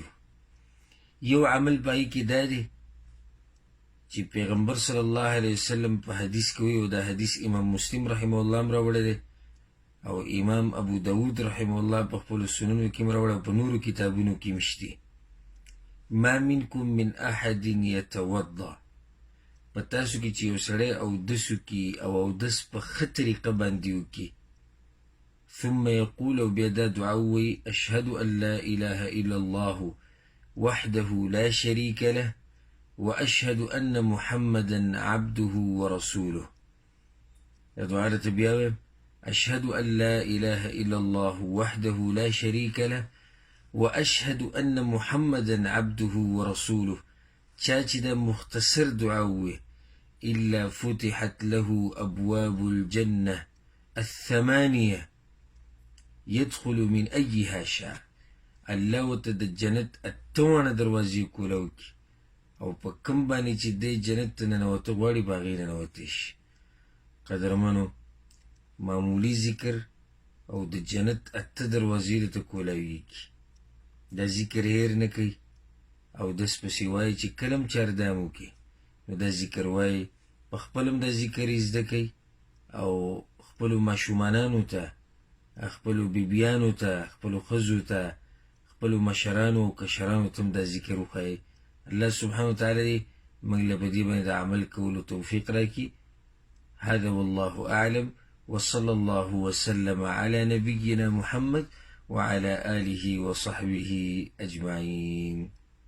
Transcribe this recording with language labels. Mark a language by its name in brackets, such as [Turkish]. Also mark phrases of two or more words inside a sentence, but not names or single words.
[Pashto] یو عمل په هغې کې دا دی چې پیغمبر [Arabic] صلی الله علیه وسلم [Pashto] په حدیث کې وی، او دا حدیث امام مسلم [Arabic] رحمه الله [Pashto] هم راوړی دی او امام ابو داود [Arabic] رحمه الله [Pashto] په خپلو سننو کې هم راوړی او په نورو کتابونو کې هم شتي. [Arabic] ما منکم من احد یتوضا، [Pashto] په تاسو کې چې یو سړی اودس وکړي او اودس په ښه طریقه باندې وکړي، [Arabic] ثم یقول، [Pashto] او بیا دا دعا ووایي، [Arabic] اشهد ان لا اله الا الله وحده لا شریک له واشهد ان محمدا عبده ورسوله. [Pashto] دا دعا راته بیا وایم، [Arabic] اشهد ان لا اله الا الله وحده لا شریک له واشهد ان محمدا عبده ورسوله. [Pashto] چا چې دا مختصر دعا ووایي، [Arabic] الا فتحت له ابواب الجنه الثمانيه يدخل من أيها شاء. [Pashto] الله ورته د جنت 58 دروازې کولاو کړي، او په کوم باندې چې دی جنت ته ننوته غواړي په هغې ننوتی شي. قدرمنو، معمولي ذکر او د جنت 8 دروازې درته کولاویږي. دا ذکر هیر نه کوي او دس پسې وایي چې کله هم چاردام وکړي نو دا ذکر وایي. په خپل هم دا ذکر یې زده کوي او خپلو ماشومانانو ته، خپلو بیبیانو ته، خپلو ښځو ته، خپلو مشرانو او کشرانو ته هم دا ذکر وښایي. [Arabic] الله سبحانه وتعالی [Pashto] دې موږ له په دې باندې د عمل کولو توفیق راکړي. [Arabic] هذا والله أعلم، وصلى الله وسلم على نبينا محمد وعلى آله وصحبه أجمعين.